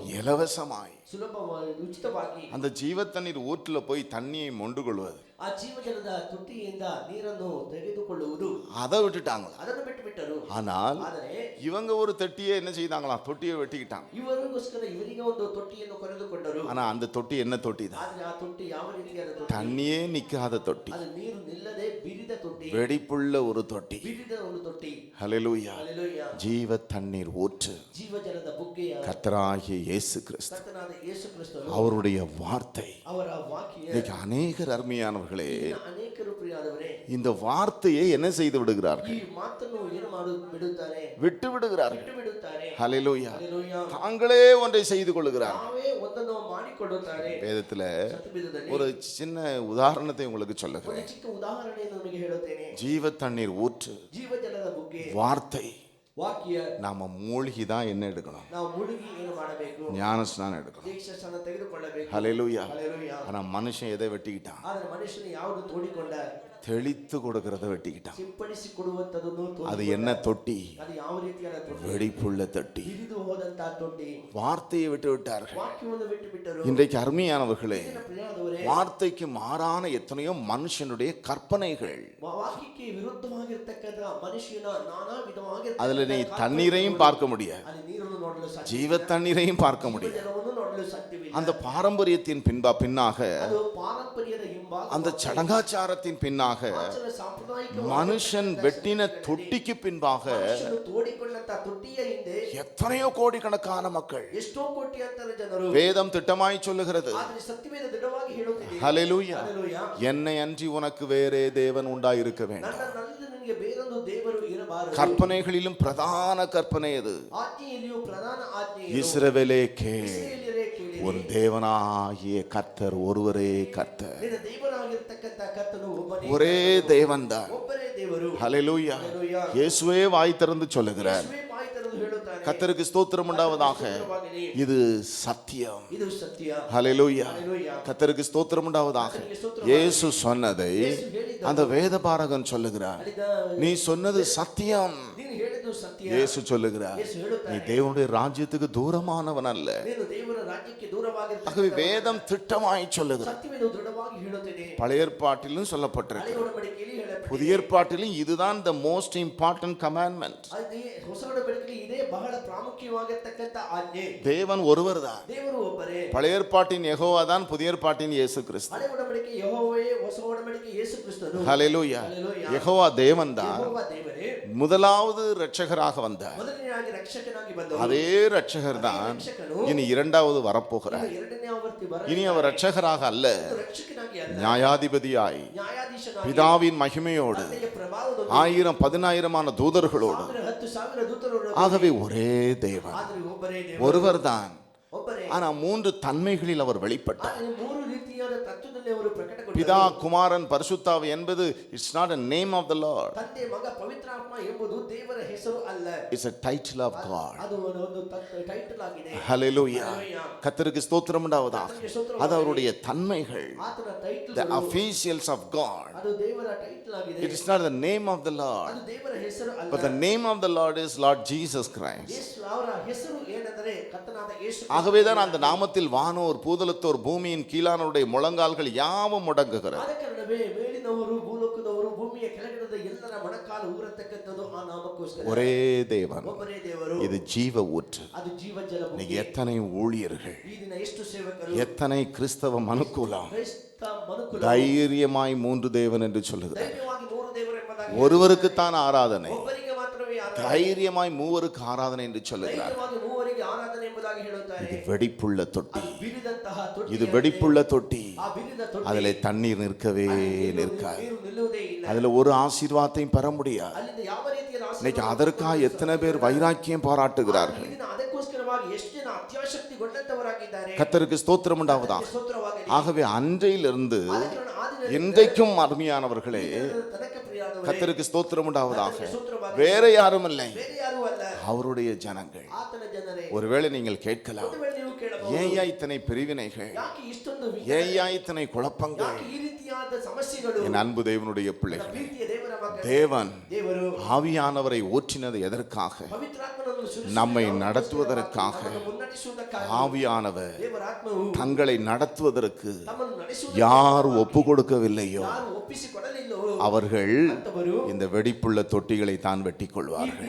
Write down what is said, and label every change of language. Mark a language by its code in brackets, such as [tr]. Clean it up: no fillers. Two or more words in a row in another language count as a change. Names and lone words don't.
[ta] இலவசமாய். [kn] ಸುಲಭವಾಗಿ ಉಚಿತವಾಗಿ [ta] அந்த ஜீவ தண்ணீர் ஊற்றுல போய் தண்ணியை மொண்டு கொள்வது [kn] ಆ ಜೀವಜಲದ ತೊಟ್ಟಿಯಿಂದ ನೀರನ್ನು ತೆಗೆದುಕೊಳ್ಳುವುದು [ta] அதை விட்டுட்டாங்களா? [kn] ಅದನ್ನು ಬಿಟ್ಟು ಬಿಟ್ಟರು. [ta] ஆனால் [kn] ಆದರೆ [ta] இவங்க ஒரு தொட்டியை என்ன செய்தாங்களாம்? தொட்டியை வெட்டிக்கிட்டாங்க. [kn] ಇವರಿಗೋಸ್ಕರ ಇವರಿಗೆ ಒಂದು ತೊಟ್ಟಿಯನ್ನು ಕೊರೆದುಕೊಂಡರು. [ta] ஆனா அந்த தொட்டி என்ன தொட்டி தான்? [kn] ಆದರೆ ಆ ತೊಟ್ಟಿ ಯಾವ ರೀತಿಯಾದ ತೊಟ್ಟಿ? [ta] தண்ணியே நிக்காத தொட்டி, [kn] ಅದು ನೀರು ನಿಲ್ಲದೆ ಬಿರಿದ ತೊಟ್ಟಿ, [ta] வெடிப்புள்ள ஒரு தொட்டி. [kn] ಬಿರಿದ ಒಂದು ತೊಟ್ಟಿ. [ta] ஹல்லேலூயா. [kn] ಹಲ್ಲೆಲೂಯಾ. [ta] ஜீவ தண்ணீர் ஊற்று [kn] ಜೀವಜಲದ ಬುಗ್ಗೆಯ [ta] கர்த்தராகிய இயேசு கிறிஸ்து, [kn] ಕರ್ತನಾದ ಯೇಸು ಕ್ರಿಸ್ತನು, [ta] அவருடைய வார்த்தை. [kn] ಅವರ ವಾಕ್ಯ. [ta] இன்னைக்கு அநேகர் அருமையானவர்களே [kn] ಅನೇಕರು ಪ್ರಿಯರಾದವರೇ [ta] இந்த வார்த்தையை என்ன செய்து விடுகிறார்கள்? [kn] ಈ ಮಾತನ್ನು ಏನು ಬಿಡುತ್ತಾರೆ? [ta] விட்டு விடுகிறார்கள். [kn] ಬಿಟ್ಟು ಬಿಡುತ್ತಾರೆ. [ta] ஹல்லேலூயா. [kn] ಹಲ್ಲೆಲೂಯಾ. [ta] தாங்களே ஒன்றை செய்து கொள்ளுகிறார்கள். [kn] ತಾವೇ ಒಂದನ್ನು ಮಾಡಿಕೊಳ್ಳುತ್ತಾರೆ. [ta] வேதத்துல [kn] ಸತ್ಯವೇದದಲ್ಲಿ [ta] ஒரு சின்ன உதாரணத்தை உங்களுக்கு [kn] ಒಂದು [ta] சொல்லுகிறேன். [kn] ಚಿಕ್ಕ ಉದಾಹರಣೆಯನ್ನು ನಿಮಗೆ ಹೇಳುತ್ತೇನೆ. [ta] ஜீவ தண்ணீர் ஊற்று, [kn] ಜೀವಜಲದ ಬುಗ್ಗೆ, [ta] வார்த்தை. [kn] ವಾಕ್ಯ. [ta] நாம மூழ்கி தான் என்ன எடுக்கணும்? [kn] ನಾವು ಮುಳುಗಿ ಏನು ಮಾಡಬೇಕು? [ta] ஞான ஸ்நானம் எடுக்கணும். [kn] ದೀಕ್ಷಾಸ್ನಾನ ತೆಗೆದುಕೊಳ್ಳಬೇಕು. [ta] ஹல்லேலூயா. [kn] ಹಲ್ಲೆಲೂಯಾ. [ta] ஆனா மனுஷன் எதை வெட்டிக்கிட்டான்? [kn] ಆದರೆ ಮನುಷ್ಯನು ಯಾವುದು ತೋಡಿಕೊಂಡ? [ta] தெளித்து கொடுக்கறத வெட்டிக்கிட்டான். [kn] ಸಿಂಪಡಿಸಿ ಕೊಡುವಂತದನ್ನು [ta] அது என்ன தொட்டி? [kn] ಅದು ಯಾವ ರೀತಿಯಾದ ತೊಟ್ಟಿ? [ta] வெடிப்புள்ள தொட்டி. [kn] ಬಿರಿದು ಹೋದಂತ ತೊಟ್ಟಿ. [ta] வார்த்தையை விட்டு விட்டார்கள். [kn] ವಾಕ್ಯವನ್ನು ಬಿಟ್ಟು ಬಿಟ್ಟರು. [ta] இன்றைக்கு அருமையானவர்களே, [kn] ಪ್ರಿಯರಾದವರೇ, [ta] வார்த்தைக்கு மாறான எத்தனையோ மனுஷனுடைய கற்பனைகள். [kn] ವಾಕ್ಯಕ್ಕೆ ವಿರುದ್ಧವಾಗಿರತಕ್ಕಂತ ಮನುಷ್ಯನ ನಾನಾ ವಿಧವಾಗಿರತಕ್ಕಂತ [ta] அதுல நீ தண்ணீரையும் பார்க்க முடியாது, [kn] ಅಲ್ಲಿ ನೀರನ್ನು ನೋಡಲು ಸಾಧ್ಯ, [ta] ஜீவ தண்ணீரையும் பார்க்க முடியாது. [kn] ಜಲವನ್ನು ನೋಡಲು ಸಾಧ್ಯವಿಲ್ಲ. [ta] அந்த பாரம்பரியத்தின் பின்னாக, [kn] ಅದು ಪಾರಂಪರ್ಯದ ಹಿಂಭಾಗ, [ta] அந்த சடங்காச்சாரத்தின் பின்னாக, [kn] ಆಚಾರ ಸಾಂಪ್ರದಾಯಿಕ [ta] மனுஷன் வெட்டின தொட்டிக்கு பின்பாக [kn] ಮನುಷ್ಯನು ತೋಡಿಕೊಂಡಂತ ತೊಟ್ಟಿಯ ಹಿಂದೆ [ta] எத்தனையோ கோடிக்கணக்கான மக்கள். [kn] ಎಷ್ಟೋ ಕೋಟಿ ಅಂತರ ಜನರು. [ta] வேதம் திட்டமாய் சொல்லுகிறது. [kn] ಆದರೆ ಸತ್ಯವೇದ ದೃಢವಾಗಿ ಹೇಳುತ್ತಿದೆ. [ta] ஹல்லேலூயா. [kn] ಹಲ್ಲೆಲೂಯಾ. [ta] என்னை அன்றி உனக்கு வேறே தேவன் உண்டாயிருக்க வேண்டும். [kn] ನನ್ನಲ್ಲದೆ ನಿನಗೆ ಬೇರೊಂದು ದೇವರು ಇರಬಾರದು. [ta] கற்பனைகளிலும் பிரதான கற்பனை எது? [kn] ಆಜ್ಞೆಯಲ್ಲಿಯೂ ಪ್ರಧಾನ ಆಜ್ಞೆ [ta] இஸ்ரவேலே கேள், [kn] ಇಸ್ರಾಯೇಲ್ಯರೇ ಕೇಳಿರಿ. [ta] உன் தேவனாகிய கர்த்தர் ஒருவரே கர்த்தர். [kn] ನಿನ್ನ ದೇವರಾಗಿರ್ತಕ್ಕಂತ ಕರ್ತನು ಒಬ್ಬನೇ, [ta] ஒரே தேவன் தான். [kn] ಒಬ್ಬರೇ ದೇವರು. [ta] ஹல்லேலூயா. [kn] ಹಲ್ಲೆಲೂಯಾ. [ta] இயேசுவே வாய் திறந்து சொல்லுகிறார். [kn] ಯೇಸುವೇ ಬಾಯಿ ತೆರೆದು ಹೇಳುತ್ತಾನೆ, [ta] கர்த்தருக்கு ஸ்தோத்திரம் உண்டாவதாக. [kn] ಸ್ತೋತ್ರವಾಗಲಿ. [ta] இது சத்தியம். [kn] ಇದು ಸತ್ಯ. [ta] ஹல்லேலூயா. [kn] ಹಲ್ಲೆಲೂಯಾ. [ta] கர்த்தருக்கு ஸ்தோத்திரம் உண்டாவதாக. இயேசு சொன்னதை அந்த வேதபாரகன் சொல்லுகிறார். நீ சொன்னது சத்தியம். [kn] ನೀನು ಹೇಳಿದ್ದು ಸತ್ಯ. [ta] இயேசு சொல்லுகிறார், [kn] ಯೇಸು [ta] நீ [kn] ಹೇಳುತ್ತಾನೆ, [ta] தேவனுடைய ராஜ்யத்துக்கு தூரமானவன் அல்ல. [kn] ನೀನು ದೇವರ ರಾಜ್ಯಕ್ಕೆ ದೂರವಾಗಿರತಕ್ಕ. [ta] ஆகவே வேதம் திட்டமாய் சொல்லுகிறது. [kn] ಸತ್ಯವೇದ ದೃಢವಾಗಿ ಹೇಳುತ್ತಿದೆ. [ta] பழைய ஏற்பாட்டிலும் சொல்லப்பட்டிருக்கு, [kn] ಹಳೆಯ ಒಡಂಬಡಿಕೆಯಲ್ಲಿ ಹೇಳಲ್ಪಟ್ಟಿದೆ. [ta] புதிய ஏற்பாட்டிலும் இதுதான் [en] the most important commandment. [kn] ಅದೇ ಹೊಸ ಒಡಂಬಡಿಕೆಯಲ್ಲಿ ಇದೇ ಬಹಳ ಪ್ರಾಮುಖ್ಯವಾಗಿರ್ತಕ್ಕಂತ ಆಜ್ಞೆ. [ta] தேவன் ஒருவர் தான். [kn] ದೇವರು ಒಬ್ಬರೇ. [ta] பழைய ஏற்பாட்டின் யெகோவா தான், புதிய ஏற்பாட்டின் இயேசு கிறிஸ்து. [kn] ಹಳೆ ಒಡಂಬಡಿಕೆ ಯೆಹೋವೇ, ಹೊಸ ಒಡಂಬಡಿಕೆ ಯೇಸು ಕ್ರಿಸ್ತನು. [ta] ஹல்லேலூயா. [kn] ಹಲ್ಲೆಲೂಯಾ. [ta] யெகோவா தேவன் தான். [kn] ಯೆಹೋವ ದೇವರೇ [ta] முதலாவது இரட்சகராக வந்தார். [kn] ಮೊದಲನೆಯಾಗಿ ರಕ್ಷಕನಾಗಿ ಬಂದವರು. [ta] அதே இரட்சகர் தான் [kn] ರಕ್ಷಕನು [ta] இனி இரண்டாவது வரப்போகிறார். [kn] ಎರಡನೇ ಆವರ್ತಿ ಬರಲಿದ್ದಾರೆ. [ta] இனி அவர் இரட்சகராக அல்ல, [kn] ರಕ್ಷಕನಾಗಿ ಅಲ್ಲ, [ta] நியாயாதிபதியாய் [kn] ನ್ಯಾಯಾಧೀಶನಾಗಿ, [ta] பிதாவின் மகிமையோடு [kn] ತಂದೆಯ ಪ್ರಭಾವದೊಂದಿಗೆ, [ta] 1000 10,000 தூதர்களோடு. [kn] 10,000 ದೂತರೊಡನೆ. [ta] ஆகவே ஒரே தேவன், [kn] ಆದರೆ ಒಬ್ಬರೇ ದೇವರು. [ta] ஒருவர் தான். [kn] ಒಬ್ಬರೇ. [ta] ஆனா 3 தன்மைகளில் அவர் வெளிப்பட்டார். [kn] ಆದರೆ ಮೂರು ರೀತಿಯಾದ ತತ್ವದಲ್ಲಿ ಅವರು ಪ್ರಕಟಗೊಂಡರು. [ta] பிதா, குமாரன், பரிசுத்தாவி என்பது [en] it's not a name of the Lord. [kn] ತಂದೆ, ಮಗ, ಪವಿತ್ರಾತ್ಮ ಎಂಬುದು ದೇವರ ಹೆಸರು ಅಲ್ಲ. [en] It's a title of God. [kn] ಅದು ಒಂದು ಟೈಟಲ್ ಆಗಿದೆ. [ta] ஹல்லேலூயா. [kn] ಹಲ್ಲೆಲೂಯಾ. [ta] கர்த்தருக்கு ஸ்தோத்திரம் உண்டாவதாக. [kn] ಕರ್ತನಿಗೆ ಸ್ತೋತ್ರವಾಗಲಿ. [ta] அது அவருடைய தன்மைகள், [kn] ಆತನ ಟೈಟಲ್, [en] the officials of God. [kn] ಅದು ದೇವರ ಟೈಟಲ್ ಆಗಿದೆ. [en] It is not the name of the Lord, [kn] ಅದು ದೇವರ ಹೆಸರು ಅಲ್ಲ. [en] but the name of the Lord is Lord Jesus Christ. [kn] ಯೇಸು, ಅವರ ಹೆಸರು ಏನೆಂದರೆ ಕರ್ತನಾದ ಯೇಸು. [ta] ஆகவேதான் அந்த நாமத்தில் வானோர், பூதலத்தோர், பூமியின் கீழானோருடைய முழங்கால்கள் யாவும் முடங்குகிறது. [kn] ಆದ ಕಾರಣವೇ ಮೇಲಿನವರು, ಭೂಲೋಕದವರು, ಭೂಮಿಯ ಕೆಳಗಿರದ ಎಲ್ಲರ ಮೊಣಕಾಲು ಊರತಕ್ಕಂಥದ್ದು ಆ ನಾಮಕ್ಕೋಸ್ಕರ. [ta] ஒரே தேவன். [kn] ಒಬ್ಬರೇ ದೇವರು. [ta] இது ஜீவ ஊற்று. [kn] ಅದು ಜೀವಜಲ ಭೂಮಿ. [ta] இன்னைக்கு எத்தனை ஊழியர்கள், [kn] ಈ ದಿನ ಎಷ್ಟು ಸೇವಕರು, [ta] எத்தனை கிறிஸ்தவ மனுக்குலம் [kn] ಕ್ರೈಸ್ತ ಮನುಕುಲ [ta] தைரியமாய் 3 தேவன் என்று சொல்லுகிறார். [kn] ಧೈರ್ಯವಾಗಿ ಮೂರು ದೇವರು ಎಂಬುದಾಗಿ, [ta] ஒருவருக்குத்தான் ஆராதனை, [kn] ಒಬ್ಬರಿಗೆ ಮಾತ್ರವೇ ಆರಾಧನೆ, [ta] தைரியமாய் 3ருக்கு ஆராதனை என்று சொல்லுகிறார். [kn] ಧೈರ್ಯವಾಗಿ ಮೂವರಿಗೆ ಆರಾಧನೆ ಎಂಬುದಾಗಿ ಹೇಳುತ್ತಾರೆ. [ta] இது வெடிப்புள்ள தொட்டி, [kn] ಅದು ಬಿರಿದಂತಹ ತೊಟ್ಟಿ. [ta] இது வெடிப்புள்ள தொட்டி. [kn] ಆ ಬಿರಿದ ತೊಟ್ಟಿ, [ta] அதிலே தண்ணீர் நிற்கவே நிற்காது. [kn] ನೀರು ನಿಲ್ಲುವುದೇ ಇಲ್ಲ. [ta] அதுல ஒரு ஆசீர்வாதத்தையும் பெற முடியாது. [kn] ಅಲ್ಲಿಂದ ಯಾವ ರೀತಿಯ [ta] இன்னைக்கு அதற்காக எத்தனை பேர் வைராக்கியம் பாராட்டுகிறார்கள். [kn] ಈ ದಿನ ಅದಕ್ಕೋಸ್ಕರವಾಗಿ ಎಷ್ಟು ಜನ ಅತ್ಯಾಸಕ್ತಿಗೊಂಡಂತವರಾಗಿದ್ದಾರೆ. [ta] கர்த்தருக்கு ஸ்தோத்திரம் உண்டாவதாக. [kn] ಸ್ತೋತ್ರವಾಗಲಿ. [ta] ஆகவே அன்றையிலிருந்து [kn] ಆದ ಕಾರಣ ಆ ದಿನದಿಂದ [ta] இன்றைக்கும் அருமையானவர்களே, [kn] ತನಕ ಪ್ರಿಯರಾದವರೇ, [ta] கர்த்தருக்கு ஸ்தோத்திரம் உண்டாவதாக. [kn] ಕರ್ತನಿಗೆ ಸ್ತೋತ್ರವಾಗಲಿ. [ta] வேற யாரும் இல்லை, [kn] ಬೇರೆ ಯಾರೂ ಅಲ್ಲ, [ta] அவருடைய ஜனங்கள். [kn] ಆತನ ಜನರೇ. [ta] ஒருவேளை நீங்கள் கேட்கலாம், [kn] ಒಂದು ವೇಳೆ ನೀವು ಕೇಳಬಹುದು, [ta] ஏயா இத்தனை பிரிவினைகள், [kn] ಯಾಕೆ ಇಷ್ಟೊಂದು [ta] ஏயா இத்தனை குழப்பங்கள்? [kn] ಯಾಕೆ ಈ ರೀತಿಯಾದ ಸಮಸ್ಯೆಗಳು? [ta] என் அன்பு தேவனுடைய [kn] ನನ್ನ [ta] பிள்ளைகள், [kn] ಪ್ರೀತಿಯ ದೇವರ ಮಕ್ಕಳೇ, [ta] தேவன் [kn] ದೇವರು [ta] ஆவியானவரை ஊற்றினது எதற்காக? [kn] ಪವಿತ್ರಾತ್ಮನನ್ನು [ta] நம்மை நடத்துவதற்காக ஆவியானவர் தங்களை நடத்துவதற்கு யார் ஒப்பு கொடுக்கவில்லையோ அவர்கள் இந்த வெடிப்புள்ள தொட்டிகளை தான் வெட்டிக் கொள்வார்கள்.